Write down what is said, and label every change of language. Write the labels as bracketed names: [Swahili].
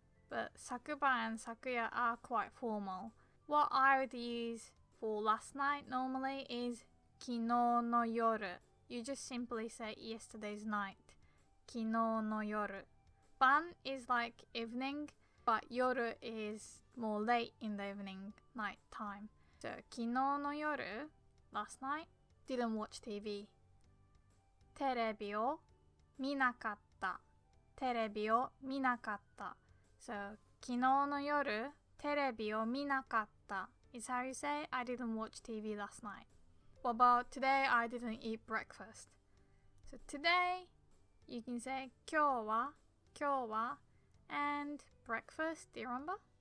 [English] But 昨晩 and 昨夜 are quite formal. What I would use for last night normally is 昨日の夜. You just simply say yesterday's night. [Japanese] 昨日の夜. [English] Ban is like evening, but 夜 is more late in the evening, night time. So [Japanese] 昨日の夜 [English] last night didn't watch TV [Japanese] テレビを見なかったテレビを見なかった [English] So [Japanese] 昨日の夜テレビを見なかった [English] is how you say I didn't watch TV last night. What about today I didn't eat breakfast? So today you can say [Japanese] 今日は [English] and breakfast, do you remember?